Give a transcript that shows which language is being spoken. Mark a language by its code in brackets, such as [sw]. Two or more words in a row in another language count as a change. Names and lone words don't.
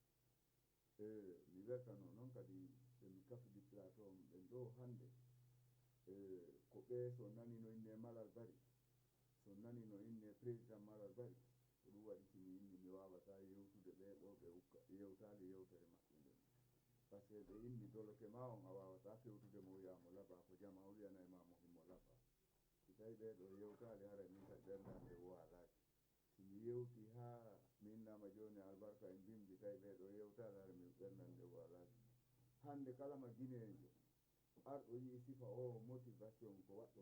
[ff] mi weltano noon kadi ɓemi kafidi plateau ɓen ɗo hannde ko ɓe so nani no inne Malal Bari so nani no inne président Malal Bari ko ɗum waɗi simi inni mi wawata yewtude ɓeɗo ɓe ukka yewtade yewtere maɓɓe nden [fr] par ce que [ff] ɓe inni doloke ma on a wawata fewtude mo wiyamo laba ko jama o wiyanay ma mo himmo laba si tawi ɓeɗo yewtade hara min kadi ɓerdade waalaki somi yewti ha mi innama joni albarka en bimbi tawi ɓeɗo yewtade hara min ɓerdande waalaki hande kala ma guinéjo arɗo yii sifa o motivation ko waɗɗon